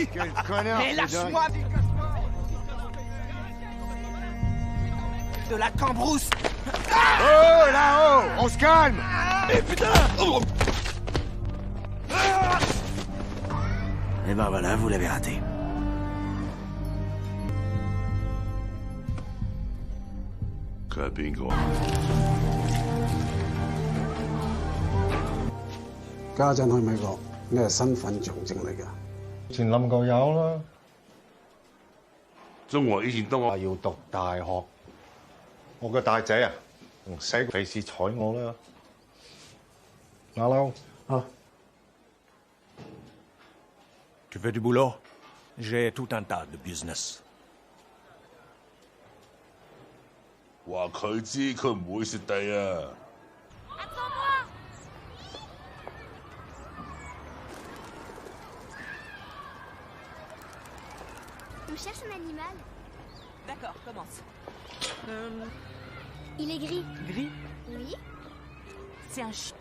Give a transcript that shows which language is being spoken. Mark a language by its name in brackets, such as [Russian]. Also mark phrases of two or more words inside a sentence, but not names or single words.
[French] Quel connard. Mais lâche-moi. De la cambrousse. Oh, là-haut. On se calme. Mais putain. Et ben voilà, vous l'avez raté. [Cantonese] 家陣去美國，你係身份象徵嚟㗎。前諗過有啦。中國以前當我要讀大學，我個大仔啊，唔使費事睬我啦。Hello。啊。 [French] Tu veux du boulot? J'ai tout un tas de business. [Cantonese] 話佢知，佢唔會蝕底啊！ [French] On cherche un animal. D'accord, commence. Il est gris. Gris? Oui. C'est un chien.